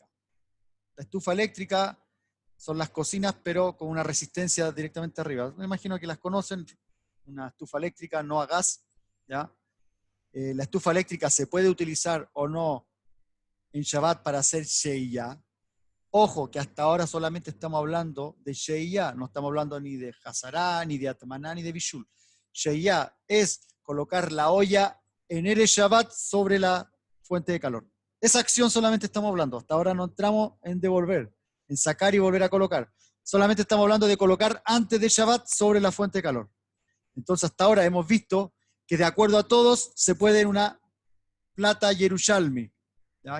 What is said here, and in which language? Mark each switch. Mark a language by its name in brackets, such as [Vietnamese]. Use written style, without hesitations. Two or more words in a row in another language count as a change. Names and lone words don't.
[Spanish] La estufa eléctrica son las cocinas, pero con una resistencia directamente arriba. Me imagino que las conocen, una estufa eléctrica, no a gas. ¿Ya? La estufa eléctrica se puede utilizar o no en Shabbat para hacer Sheiyah. Ojo, que hasta ahora solamente estamos hablando de Sheiyah, no estamos hablando ni de Hazará, ni de Atmaná, ni de Bishul. Sheiyah es colocar la olla en [Hebrew] Erev Shabbat [Spanish] sobre la fuente de calor. Esa acción solamente estamos hablando. Hasta ahora no entramos en devolver, en sacar y volver a colocar. Solamente estamos hablando de colocar antes de Shabbat sobre la fuente de calor. Entonces hasta ahora hemos visto que de acuerdo a todos se puede en una plata Yerushalmi, ¿ya?